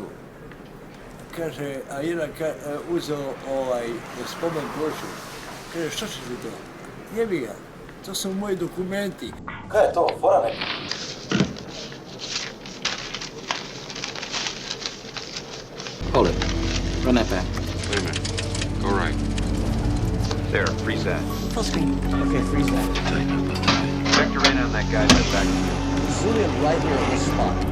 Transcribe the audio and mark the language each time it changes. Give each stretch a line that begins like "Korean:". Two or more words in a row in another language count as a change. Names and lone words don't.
Croatian: Kaže, a jedan uzeo spomen ploču. Kaže, što će ti to? Jebi ga, to su moji dokumenti. Kaj je to, fora neka?
English: Hold it. Run that back. Wait a minute. Go right. Sarah, freeze that. Full screen. Okay, freeze that. Vector in on that guy's head back. Zoom in right here at this spot.